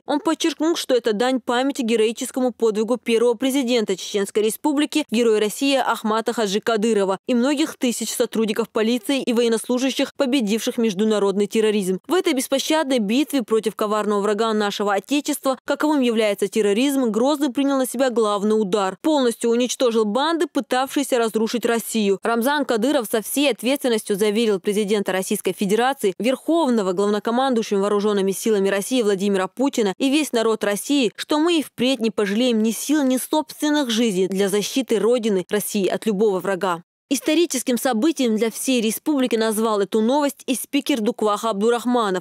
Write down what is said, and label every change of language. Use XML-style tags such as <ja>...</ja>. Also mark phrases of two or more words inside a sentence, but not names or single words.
<ru>Он подчеркнул, что это дань памяти героическому подвигу первого президента Чеченской Республики, героя России Ахмата Хаджи Кадырова и многих тысяч сотрудников полиции и военнослужащих, победивших международный терроризм. В этой беспощадной битве против коварного врага нашего Отечества, каковым является терроризм, Грозный принял на себя главный удар. Полностью уничтожил банды, пытавшиеся разрушить Россию. Рамзан Кадыров со всей ответственностью заверил президента Российской Федерации, верховного главнокомандующего вооруженными силами России Владимира Путина и весь народ России, что мы и впредь не пожалеем ни сил, ни собственных жизней для защиты Родины России от любого врага. Историческим событием для всей республики назвал эту новость и спикер Дукваха Абдурахманов.</ru>